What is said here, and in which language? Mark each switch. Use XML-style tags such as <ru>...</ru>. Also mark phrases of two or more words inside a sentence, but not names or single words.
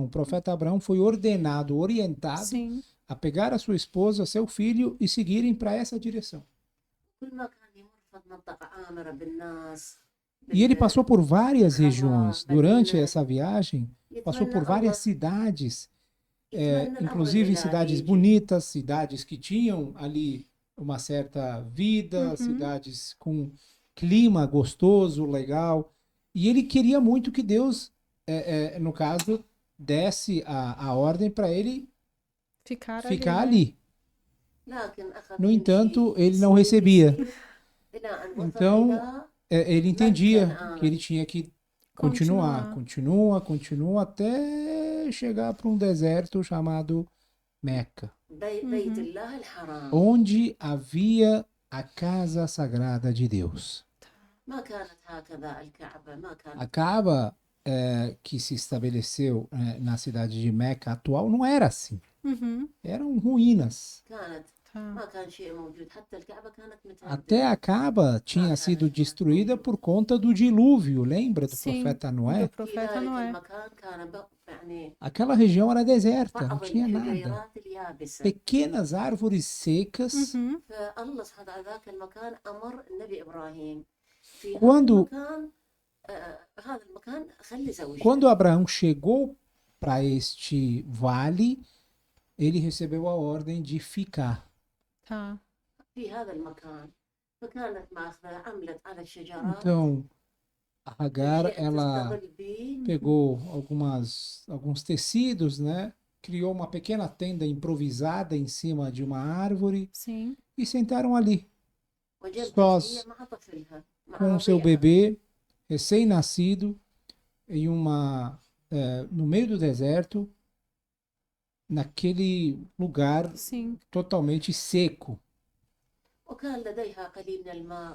<pt>O profeta Abraão foi ordenado, orientado Sim, a pegar a sua esposa, seu filho e seguirem para essa direção.</pt> <ar>كل ما كان يمر في منطقة عامرة بالناس،</ar> <pt>E ele passou por várias</pt> <ar>بالخضار،</ar> <pt>regiões. Durante</pt> <ar>مدينة،</ar> <pt>essa viagem, passou</pt> <ar>يتمنى</ar> <pt>por</pt> <ar>الله</ar> <pt>várias cidades,</pt> <ar>يتمنى الأمر</ar> <pt>inclusive</pt> <ar>الإلهي</ar> <pt>cidades</pt> <ar>يجي.</ar> <pt>bonitas, cidades que tinham ali uma certa vida, Uhum. cidades com clima gostoso, legal. E ele queria muito que Deus, no caso, desse a ordem para ele ficar ficar ali, né? ali.</pt> <ar>لكن أخذ</ar> <pt>No entanto,</pt> <ar>يمشي</ar> <pt>ele não</pt> <ar>يسير</ar> <pt>recebia.</pt> <ar>يسير إلى أن وصل</ar> <pt>Então,</pt> <ar>إلى</ar> <pt>ele</pt> <ar>مكة</ar> <pt>entendia</pt> <ar>الآن.</ar> <pt>que ele tinha que continuar, continua até chegar para um deserto chamado Meca,</pt> <ar>بيت الله الحرام.</ar> <pt>onde havia a casa sagrada de Deus.</pt> <ar>ما كانت هكذا الكعبة، ما كانت.</ar> <pt>A Kaaba que se estabeleceu na cidade de Meca atual não era assim. Uhum. Eram ruínas.</pt> <ar>كانت</ar> <pt>Tá.</pt> <ar>ما كان شيء موجود، حتى الكعبة كانت متهدمة.</ar> <pt>Até a Kaaba tinha sido destruída por conta do dilúvio, lembra do Sim, profeta do Noé?</pt> <ar>في</ar> <pt>profeta</pt> <ar>ذلك</ar> <pt>Noé.</pt> <ar>المكان كان يعني</ar> <pt>Aquela região era deserta, não</pt> <ar>بعض</ar> <pt>tinha nada.</pt> <ar>الحجيرات اليابسة.</ar> <pt>Pequenas árvores secas. Uhum.</pt> <ar>فالله سبحانه وتعالى ذاك المكان أمر النبي إبراهيم في هذا</ar> <pt>Quando,</pt> <ar>المكان، هذا المكان خلي زوجته.</ar> <pt>quando Abraão chegou para este vale, ele recebeu a ordem de ficar. Tá.</pt> <ar>في هذا المكان، فكانت ماخذة عملت على الشجرات.</ar> <pt>Então, a Hagar,</pt> <ar>تجي</ar> <pt>ela</pt> <ar>تستظل به.</ar> <pt>pegou alguns tecidos, né? Criou uma pequena tenda improvisada em cima de uma árvore Sim. e sentaram ali,</pt> <ar>وجلست</ar> <pt>sós,</pt> <ar>هي مع طفلها مع</ar> <pt>com o seu</pt> <ar>رضيعها.</ar> <pt>bebê recém-nascido no meio do deserto, naquele lugar Sim. totalmente seco.</pt> <ar>وكان لديها قليل من الماء،</ar>